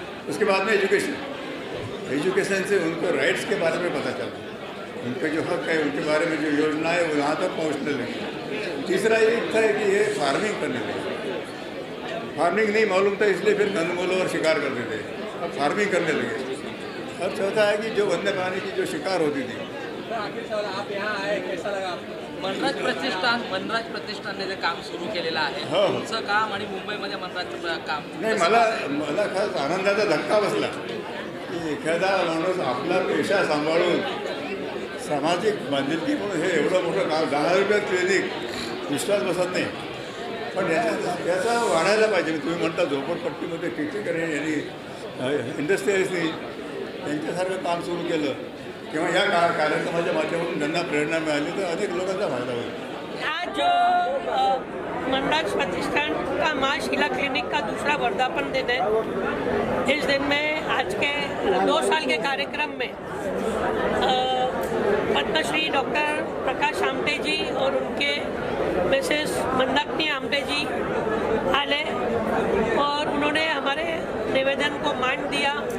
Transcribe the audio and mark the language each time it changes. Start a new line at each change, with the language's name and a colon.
Hindi: उसके बाद में एजुकेशन से उनको राइट्स के बारे में पता चला, उनके जो हक है, उनके बारे में जो योजना है वो यहाँ तक पहुँचने लगी। तीसरा ये था कि ये फार्मिंग करने लगे, फार्मिंग नहीं मालूम था इसलिए फिर कंदमूल और शिकार करते थे, अब फार्मिंग करने लगे। और चौथा है कि जो वन्य प्राणी की जो शिकार होती थी। आखिर सवाल, आप यहाँ आए, कैसा लगा आपको?
Marathi: मनराज प्रतिष्ठानने जे काम सुरू केलेलं आहे, हो. तुमचं काम आणि मुंबईमध्ये मनराजचं काम नाही, मला खास आनंदाचा धक्का बसला की एखादा माणूस आपला पेशा सांभाळून सामाजिक बांधिलकी म्हणून हे एवढं मोठं काम, 10 रुपयात क्लिनिक, विश्वास बसत नाही, पण याचा वाढायला पाहिजे। तुम्ही म्हणता झोपडपट्टीमध्ये ठिकठिकाणी यांनी इंडस्ट्रियलिस्टनी त्यांच्यासारखं काम सुरू केलं किंवा या कार्यक्रमाच्या माध्यमातून त्यांना प्रेरणा मिळाली तर अनेक लोकांचा फायदा होईल।
Hindi: आज जो मनराज प्रतिष्ठान का माँ शीला क्लिनिक का दूसरा वर्धापन दिन है, इस दिन में आज के 2 साल के कार्यक्रम में पद्मश्री डॉक्टर प्रकाश आमटे जी और उनके मिसेस मंदाकिनी आमटे जी आए और उन्होंने हमारे निवेदन को मान दिया।